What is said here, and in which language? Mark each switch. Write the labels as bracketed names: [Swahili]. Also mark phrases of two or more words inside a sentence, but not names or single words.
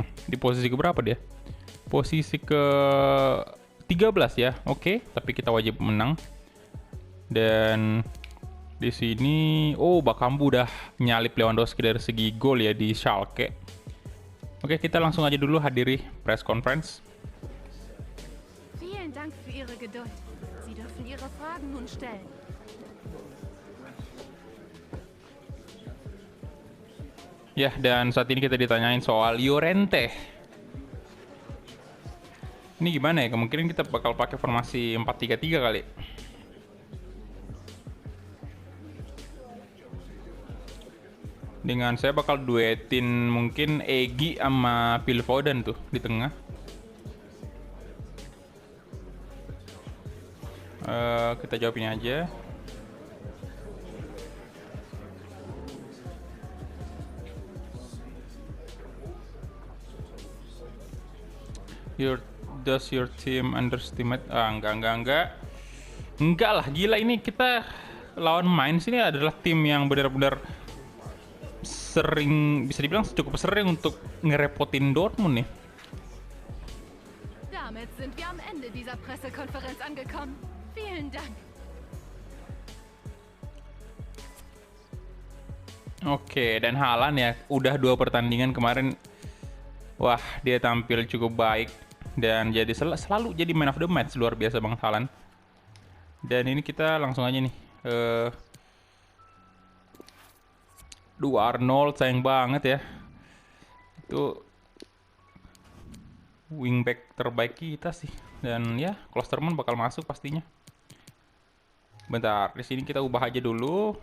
[Indonesian] Di posisi ke berapa dia? Posisi ke 13 ya. Oke, tapi kita wajib menang. Dan di sini Bakambu udah nyalip Lewandowski dari segi gol ya di Schalke. Oke, kita langsung aja dulu hadiri [English] press conference. [German] Vielen Dank für Ihre Geduld. Sie dürfen Ihre Fragen nun stellen. [Indonesian] Ya, dan saat ini kita ditanyain soal Llorente. Ini gimana ya? Kemungkinan kita bakal pakai formasi 4-3-3 kali. Dengan saya bakal duetin mungkin Egy sama Phil Foden tuh di tengah. Kita jawab ini aja. [English] Does your team underestimate? [Indonesian] Enggak. Enggak lah, gila, ini kita lawan Mainz ini adalah tim yang benar-benar sering, bisa dibilang cukup sering untuk ngerepotin Dortmund nih. [German] Damit sind wir am Ende dieser Pressekonferenz angekommen. Vielen Dank. [Indonesian] Oke, dan Haaland ya, udah 2 pertandingan kemarin. Wah, dia tampil cukup baik dan jadi selalu jadi [English] man of the match. [Indonesian] Luar biasa banget Haaland. Dan ini kita langsung aja nih. Arnold sayang banget ya. Itu wingback terbaik kita sih. Dan ya, Klosterman bakal masuk pastinya. Bentar, di sini kita ubah aja dulu.